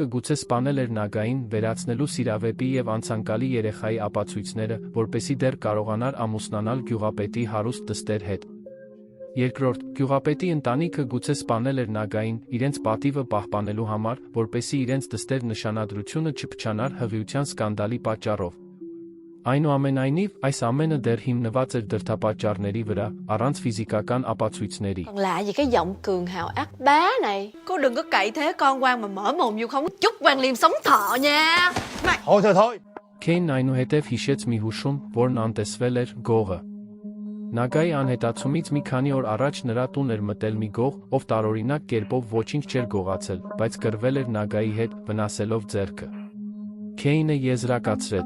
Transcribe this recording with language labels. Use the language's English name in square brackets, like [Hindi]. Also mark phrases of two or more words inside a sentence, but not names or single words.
[Armenian] գուցե սպանել էր Նագային, վերացնելու սիրավեպի և անցանկալի երեխայի ապացույցները, որպեսզի դեռ կարողանար ամուսնանալ գյուղապետի հարուստ դստեր հետ։ Երկրորդ, գյուղապետի ընտանիքը գուցե սպանել էր Նագային, իրենց պատիվը պահպանելու համար, որպեսզի իրենց դստեր նշանադրությունը չփչանար հղիության սկանդալի պատճառով։ Այնուամենայնիվ, այս ամենը դեռ հիմնված էր դրդապատճառների vրա, առանց ֆիզիկական ապացույցների։ [Vietnamese] Còn lạ gì cái giọng cường hào ác bá này. Cô đừng có cậy thế con quan mà mở mồm vô không chút quan liêm sống thọ nha. Này. Thôi. [Armenian] Քեյնն այնուհետև հիշեց մի հուշում, որն անտեսվել էր գողը։ Նագայի անհետացումից մի քանի օր առաջ նրա տուն էր մտել մի գող, ով տարօրինակ կերպով ոչինչ չէր գողացել, բայց կռվել էր Նագայի հետ, վնասելով ձեռքը։ Քեյնը եզրակացրեց.